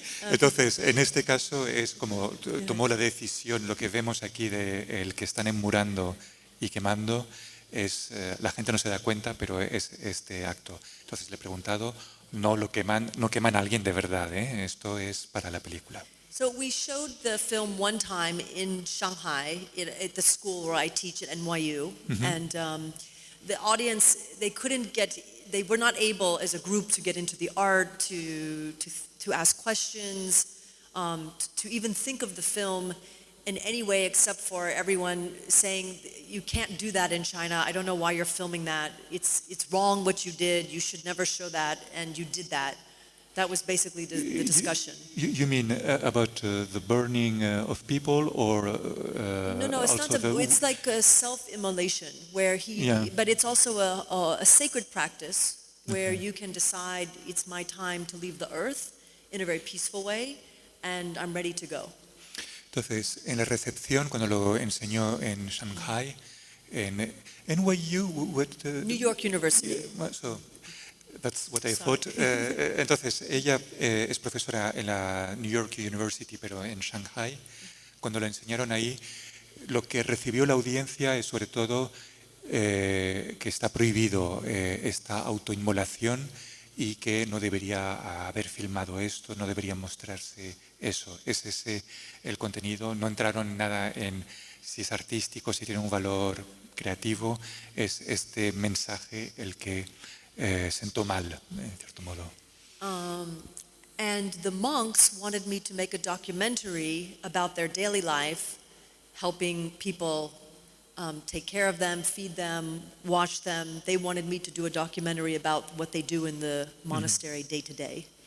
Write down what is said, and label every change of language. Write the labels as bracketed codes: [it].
[es] Entonces, en este caso es como tomó la decisión, lo que vemos aquí de el que están enmurando y quemando, es la gente no se da cuenta, pero es este acto. Entonces le he preguntado, no queman a alguien de verdad, ¿eh? Esto es para la película. [en] So we showed the film one time in Shanghai at the school where I teach at NYU, and the audience, they were not able as a group to get into the art, to ask questions, to even think of the film in any way except for everyone saying, you can't do that in China, I don't know why you're filming that, it's wrong what you did, you should never show that, and you did that. That was basically the discussion. You mean about the burning of people, or No, it's also not. It's like a self-immolation, where but it's also a sacred practice where you can decide it's my time to leave the earth in a very peaceful way, and I'm ready to go. [es] Entonces, en la recepción, cuando lo enseñó en Shanghai, en NYU, [en] New York University. So that's what I thought. [es] Entonces, ella es profesora en la New York University, pero en Shanghai. Cuando lo enseñaron ahí, lo que recibió la audiencia es sobre todo que está prohibido esta autoinmolación y que no debería haber filmado esto, no debería mostrarse eso. Es ese el contenido. No entraron nada en si es artístico, si tiene un valor creativo. Es este mensaje el que sentó mal, en cierto modo. [en] And the monks wanted me to make a documentary about their daily life, helping people take care of them, feed them, wash them. They wanted me to do a documentary about what they do in the monastery day to day.